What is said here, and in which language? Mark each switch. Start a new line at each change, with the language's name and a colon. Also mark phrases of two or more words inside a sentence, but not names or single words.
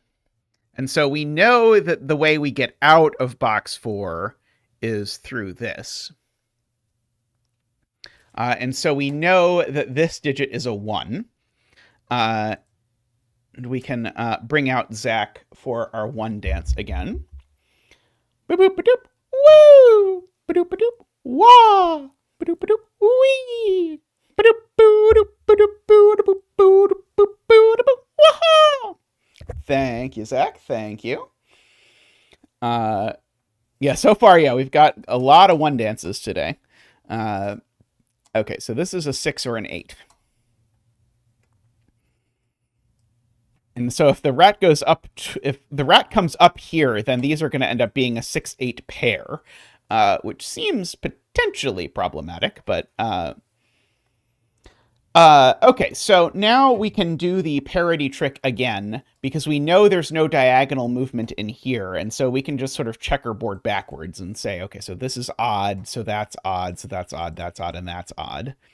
English: And so we know that the way we get out of box 4 is through this. And so we know that this digit is a 1. And we can bring out Zach for our 1 dance again. Boop boop doop. Woo! Ba-doop ba-doop. Wah! Ba-doop ba-doop. Wee! Ba-doop boo-doop ba-doop boo-doop boo-doop boo-doop. Wah! Thank you, Zach. Thank you. Yeah, so far, yeah, we've got a lot of 1 dances today. Okay, so this is a 6 or an 8. And so if the rat goes up, if the rat comes up here, then these are going to end up being a 6-8 pair, which seems potentially problematic, but okay, so now we can do the parity trick again, because we know there's no diagonal movement in here, and so we can just sort of checkerboard backwards and say, okay, so this is odd, so that's odd, so that's odd, and that's odd.